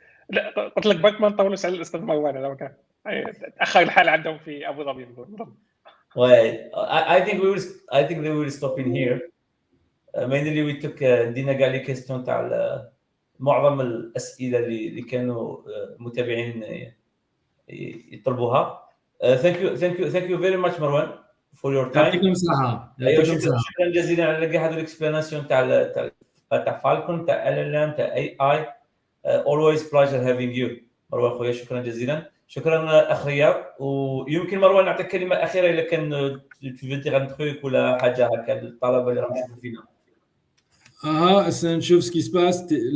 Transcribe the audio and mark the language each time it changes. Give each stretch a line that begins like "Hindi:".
Arabic: لا قلت لك برك ما نطولوش على الاستاذ مروان لو كان تاخر الحال عندهم في ابو ظبي.
English: I think they will stop in here. Mainly we took
Arabic: دينا كاع لي كيستيون تاع معظم الاسئله اللي كانوا متابعين يطلبوها.
English: Thank you very much
Arabic: مروان
English: for your time.
Arabic: يعطيكم الصحة. شكرا جزيلا على كاع هذو الاكسبلاناسيون تاع فالكون تاع LLM تاع AI.
English: Always pleasure having you
Arabic: مروان خويا. شكرا جزيلا. شكرا اخ رياض. ويمكن مروان نعطيك كلمه اخيره اذا كان تفيدي غير تخويك ولا حاجه هكا للطلبه اللي راهم يشوفوا فينا. نشوف
French: ce qui se passe.